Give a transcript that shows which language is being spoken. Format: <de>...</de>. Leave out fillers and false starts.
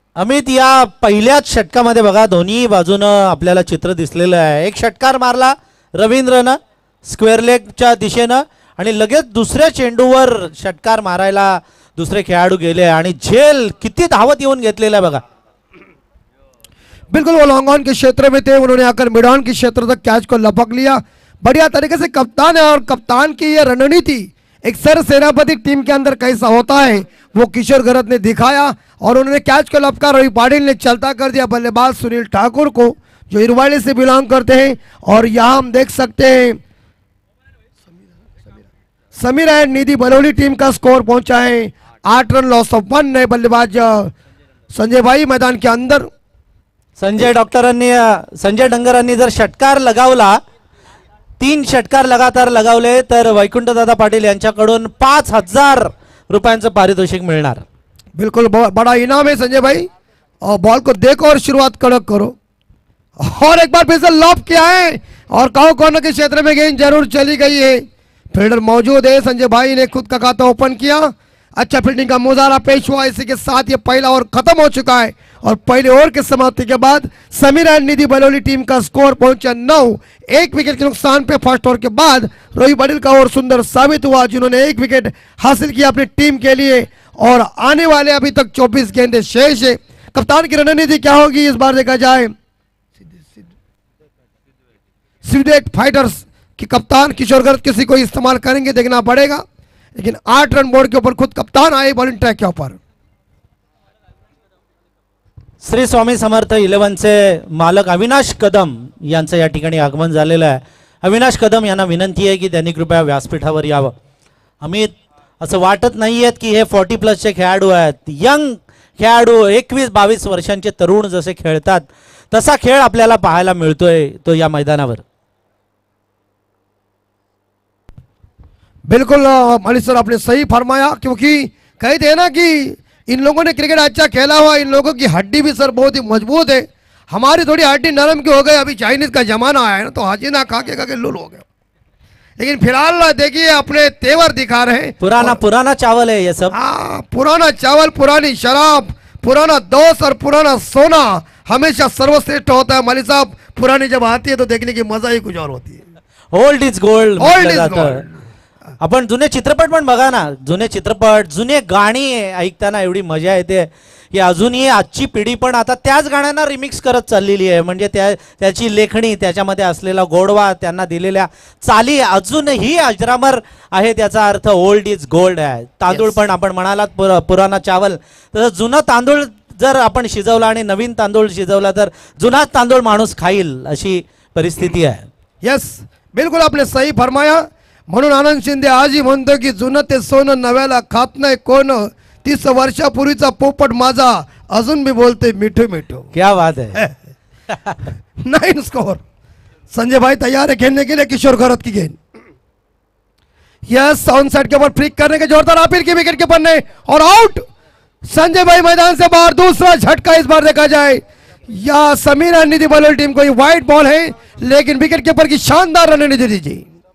<mr>अमित, या पहिल्याच षटकामध्ये बघा दोन्ही बाजूनं आपल्याला चित्र दिसलेलं आहे। एक षटकार मारला रवींद्रनं स्क्वेअर लेगच्या दिशेनं, आणि लगेच दुसऱ्या चेंडूवर षटकार मारायला दुसरे खेळाडू गेले, आणि झेल किती धावत येऊन घेतलेला आहे बघा।</mr> <hi>बिल्कुल वो लॉन्ग ऑन के क्षेत्र में थे, उन्होंने आकर मिड ऑन के क्षेत्र तक कैच को लपक लिया। बढ़िया तरीके से कप्तान है, और कप्तान की ये रणनीति एक सर सेनापति टीम के अंदर कैसा होता है वो किशोर घरत ने दिखाया, और उन्होंने कैच को लपका। रवि पाटिल ने चलता कर दिया बल्लेबाज सुनील ठाकुर को, जो इरवाड़ी से बिलोंग करते हैं। और यहाँ हम देख सकते हैं समीर एंड निधि बलौली टीम का स्कोर पहुंचा है 8 रन, लॉस ऑफ 1। नए बल्लेबाज संजय भाई मैदान के अंदर।</hi> <mr>संजय डंगरांनी जर षटकार लगावला, 3 षटकार लगातार लगावले, तर वैकुंठदादा पाटील यांच्याकडून 5000 रुपयांचं पारितोषिक मिळणार।</mr> <hi>बिल्कुल बड़ा इनाम है संजय भाई, और बॉल को देखो और शुरुआत कड़क करो। और एक बार फिर से लॉप किया है, और काउ कॉर्नर के क्षेत्र में गेंद जरूर चली गई है, फील्डर मौजूद है, संजय भाई ने खुद का खाता ओपन किया, अच्छा फील्डिंग का मुजाहरा पेश हुआ। इसी के साथ ये पहला ओवर खत्म हो चुका है, और पहले ओवर के समाप्ति के बाद समीर एंड निधि बलौली टीम का स्कोर पहुंचा 9। 1 विकेट के नुकसान पे फर्स्ट ओवर के बाद रोहित पाटिल का ओवर सुंदर साबित हुआ, जिन्होंने 1 विकेट हासिल किया अपनी टीम के लिए। और आने वाले अभी तक 24 गेंदें शेष है, कप्तान की रणनीति क्या होगी इस बार देखा जाए। सिविडेट फाइटर्स कि कप्तान किशोर गर्ग किसी को इस्तेमाल करेंगे देखना पड़ेगा, लेकिन 8 रन बोर्ड के ऊपर खुद कप्तान आए बॉलिंग ट्रैक के ऊपर।</hi> <mr>श्री स्वामी समर्थ 11चे मालक अविनाश कदम यांचं या ठिकाणी आगमन झालेलं आहे। अविनाश कदम यांना विनंती आहे की त्यांनी कृपया व्यासपीठावर यावं। अमित, असं वाटत नाहीयेत की हे 40+ खेळाडू आहेत, यंग खेळाडू 21-22 वर्षांचे तरुण जसे खेळतात तसा खेळ आपल्याला पाहायला मिळतोय तो या मैदानावर।</mr> <hi>बिल्कुल मलिक सर आपने सही फरमाया, क्योंकि कहते हैं ना कि इन लोगों ने क्रिकेट अच्छा खेला हुआ, इन लोगों की हड्डी भी सर बहुत ही मजबूत है। हमारी थोड़ी हड्डी नरम की हो गई, अभी चाइनीज का जमाना आया है ना तो हजीना खा के लुल हो गए। लेकिन फिलहाल देखिए अपने तेवर दिखा रहे हैं। पुराना चावल है ये सब। हाँ, पुराना चावल, पुरानी शराब, पुराना दोस्त और पुराना सोना हमेशा सर्वश्रेष्ठ होता है मलिक साहब। पुरानी जब आती है तो देखने की मजा ही कुछ और होती है।</hi> <en>Old is gold. Old is gold.</en> <mr>आपण जुने चित्रपट पण बघा ना, जुने चित्रपट जुने गाणी ऐकताना एवढी मजा येते की अजूनही आजची पिढी पण आता त्याच गाण्यांना रिमिक्स करत चाललेली आहे। म्हणजे त्याची लेखणी, त्याच्यामध्ये असलेला गोडवा, त्यांना दिलेल्या चाली अजूनही अजरामर आहे। त्याचा अर्थ</mr> <en>old is gold</en> <mr>आहे। तांदूळ पण आपण म्हणालात</mr> <hi>पुराना चावल,</hi> <mr>तर जुना तांदूळ जर आपण शिजवला आणि नवीन तांदूळ शिजवला तर जुना तांदूळ माणूस खाईल अशी परिस्थिती आहे।</mr> <hi>यस, बिल्कुल आपने सही फरमाया।</hi> <mr>म्हणून आनंद शिंदे आजही म्हणतो की जुनं ते सोनं नव्याला खात नाही कोण, 30 वर्षापूर्वीचा पोपट माझा अजून भी बोलते मिठू मिठू।</mr> <hi>क्या बात है। 9 स्कोर। संजय भाई तैयार है खेलने के लिए किशोर गर्ग की गेंद। यस, ऑन साइड के ऊपर फ्लिक करने के जोरदार अपील की विकेट कीपर ने, और आउट। संजय भाई मैदान से बाहर। दूसरा झटका इस बार देखा जाए या समीर रणनीति बॉलर टीम को वाइड बॉल है, लेकिन विकेट कीपर की शानदार रणनीति दीजिए।</hi>